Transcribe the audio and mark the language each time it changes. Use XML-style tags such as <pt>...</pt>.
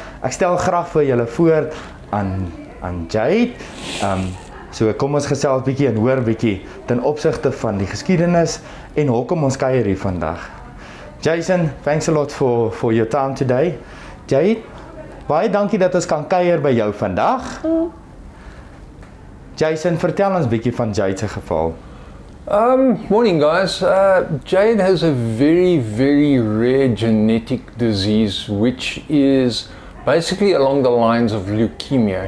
<af>Ek stel graag vir julle voor aan Jade. So kom ons gesels bietjie en hoor bietjie ten opsigte van die geskiedenis en hoekom ons kuier hier vandag.</af> <en>Jason, thanks a lot for your time today.</en> <af>Jade, baie dankie dat ons kan kuier by jou vandag. Jason, vertel ons bietjie van Jade se geval.</af> <en>Morning guys. Jade has a very, very rare genetic disease which is basically along the lines of leukemia.</en>